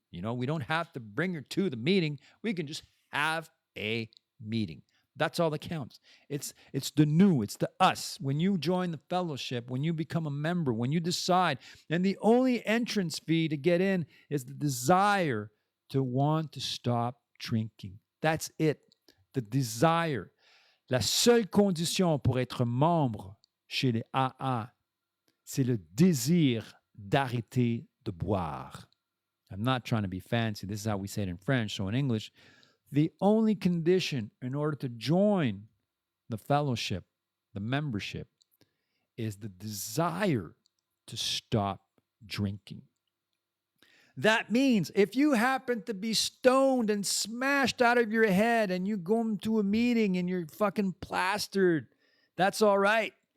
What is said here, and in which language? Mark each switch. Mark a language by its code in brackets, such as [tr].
[en] We don't have to bring her to the meeting. We can just have a meeting. That's all that counts. It's the new, it's the us. When you join the fellowship, when you become a member, when you decide, and the only entrance fee to get in is the desire to want to stop drinking. That's it. The desire. [fr] La seule condition pour être membre chez les AA, c'est le désir d'arrêter de boire. [en] I'm not trying to be fancy. This is how we say it in French. So in English, the only condition in order to join the fellowship, the membership, is the desire to stop drinking. That means if you happen to be stoned and smashed out of your head and you go into a meeting and you're fucking plastered, that's all right.